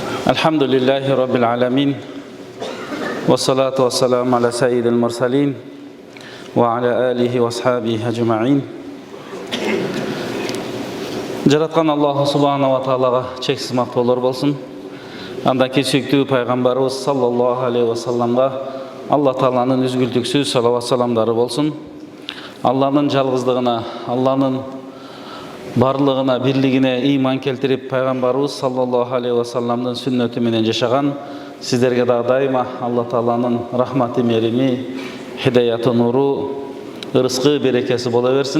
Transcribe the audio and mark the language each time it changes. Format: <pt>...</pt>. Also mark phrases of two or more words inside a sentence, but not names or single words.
<ar>الحمد لله رب العالمين. والصلاة والسلام على سيد المرسلين. وعلى آله وأصحابه أجمعين.</ar> <ky>Жараткан</ky> <ar>الله سبحانه وتعالى</ar> <ky>чексиз мактоолор болсун. Андан кийин сүйүктүү пайгамбарыбыз</ky> <ar>صلى الله عليه وسلم</ar> <ky>Аллах Тааланын үзгүлтүксүз салават саламдары болсун. Алланын жалгыздыгына, Алланын барлығына, бирлигине иман келтирип, пайгамбарыбыз</ky> <ar>صلى الله عليه وسلم</ar> <ky>сүннөтү менен жашаган сиздерге да дайыма Аллах Тааланын рахматы, мерими, хидаяты, нуру, ырыскы, берекеси бола берсин.</ky>